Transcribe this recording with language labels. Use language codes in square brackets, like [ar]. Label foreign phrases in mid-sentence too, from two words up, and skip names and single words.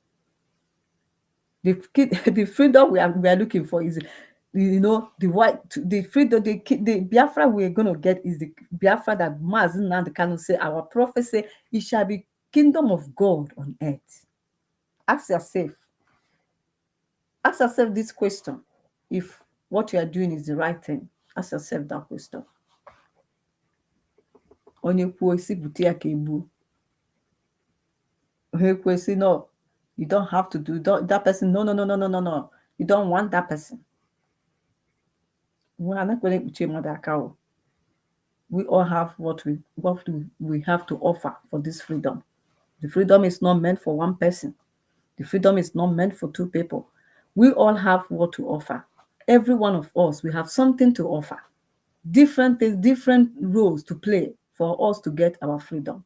[en] The freedom we are looking for is, the freedom, the Biafra we are going to get is the Biafra that Mazi Nnamdi Kanu say, our prophet say, it shall be kingdom of God on earth. Ask yourself this question. If what you are doing is the right thing, ask yourself that question. [ig] Onye kwuo isi bute ya ka egbu. Onye kwuo isi, [en] no, you don't have to do that person. No. You don't want that person. We are not going to [ig] ekpuchi mmadụ aka o. [en] We all have what we have to offer for this freedom. The freedom is not meant for one person. The freedom is not meant for two people. We all have what to offer. Every one of us, we have something to offer. Different things, different roles to play for us to get our freedom.